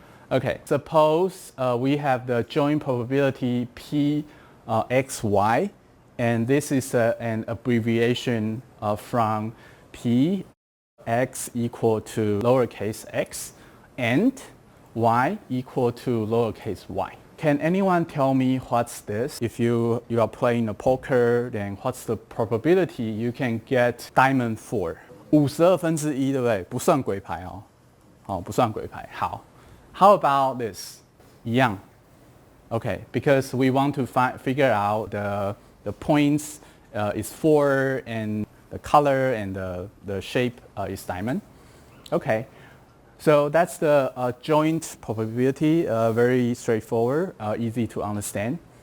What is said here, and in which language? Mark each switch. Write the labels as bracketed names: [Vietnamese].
[English] Okay, suppose we have the joint probability P xy, and this is an abbreviation from P x equal to lowercase x and y equal to lowercase y. Can anyone tell me what's this? If you are playing a poker, then what's the probability you can get diamond 4? [Chinese] 52分之一，对不对？不算鬼牌哦，不算鬼牌。 [English] 好 ，How about this? [Chinese] 一样。 [English] Okay, because we want to figure out the points is 4 and the color and the shape is diamond. Okay. So that's the joint probability, very straightforward, easy to understand.